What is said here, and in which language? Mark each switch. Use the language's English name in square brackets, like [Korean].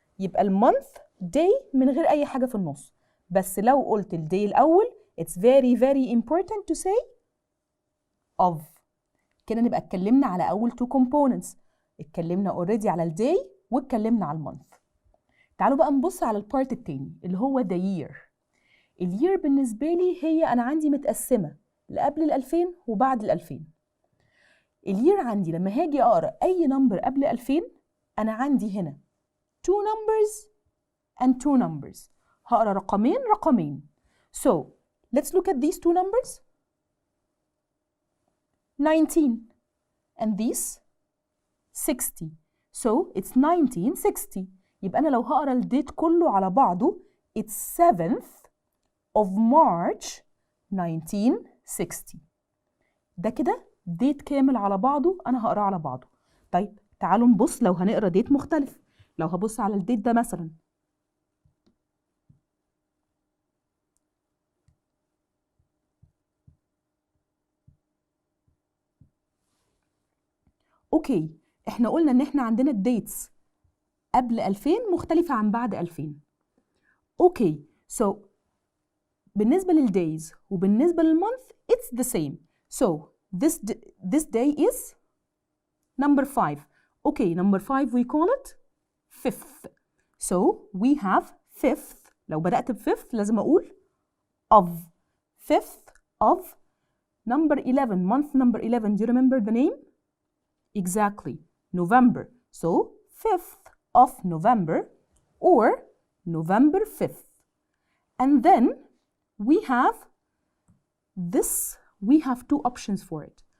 [Arabic] يبقى المونث day من غير أي حاجة في النص. بس لو قلت الداي الأول [English] it's very very important to say of. [Arabic] كده نبقى اتكلمنا على أول 2 components. اتكلمنا already على الداي واتكلمنا على المونث. تعالوا بقى نبص على البارت التاني اللي هو [English] the year. [Arabic] الير بالنسبة لي هي أنا عندي متقسمة لقبل 2000 وبعد 2000. الير عندي لما هاجي أقرأ أي نمبر قبل 2000 أنا عندي هنا [English] 2 numbers and 2 numbers. [Arabic] هقرأ رقمين. [English] So let's look at these 2 numbers. 19 and these 60. So it's 1960. [Arabic] يبقى أنا لو هقرأ الديت كله على بعضه [English] it's 7th of March 1960. [Arabic] ده كده ديت كامل على بعضه أنا هقراه على بعضه. طيب تعالوا نبص لو هنقرأ ديت مختلف. لو هبص على الديت ده مثلا أوكي، إحنا قلنا إن إحنا عندنا الديتس قبل 2000 مختلفة عن بعد 2000. أوكي، so بالنسبة للdays وبالنسبة للmonth [English] it's the same. So this day is number 5. Okay, number 5 we call it 5th. So we have 5th. [Arabic] لو بدأت ب5th لازم أقول of. [English] 5th of number 11. Month number 11. Do you remember the name? Exactly. November. So 5th of November or November 5th. And then we have this. We have two options for it.